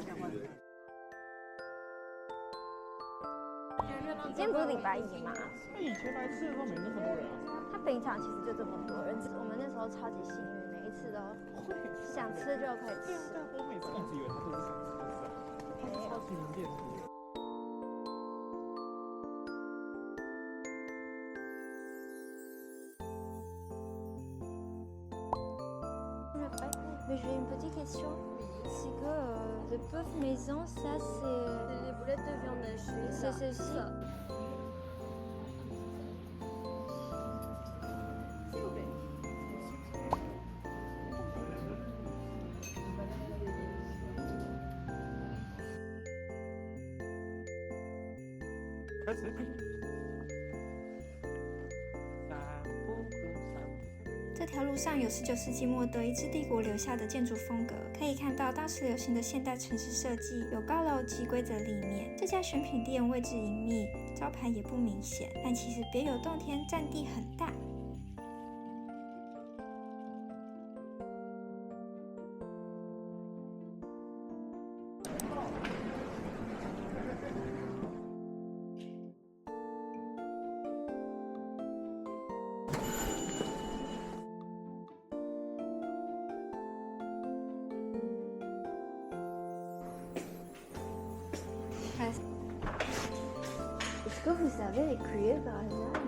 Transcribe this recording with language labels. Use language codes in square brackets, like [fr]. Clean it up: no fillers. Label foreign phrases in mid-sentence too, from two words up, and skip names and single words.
[zh] 今天不是礼拜一吗？那以前来吃的时候没那么多人啊。他平常其实就这么多人，我们那时候超级幸运，每一次都想吃就可以吃。对啊，我每次一直以为他都是想吃的事啊，他是超级名店。 [fr] Mais j'ai une petite question. C'est que le bœuf maison, ça c'est. Les boulettes de viande hachée. C'est ceci. S'il vous plaît. Vas-y. [zh] 这条路上有19世纪末德意志帝国留下的建筑风格，可以看到当时流行的现代城市设计，有高楼及规则立面。这家选品店位置隐秘，招牌也不明显，但其实别有洞天，占地很大。 [fr] Est-ce que vous savez les cuillères par hasard?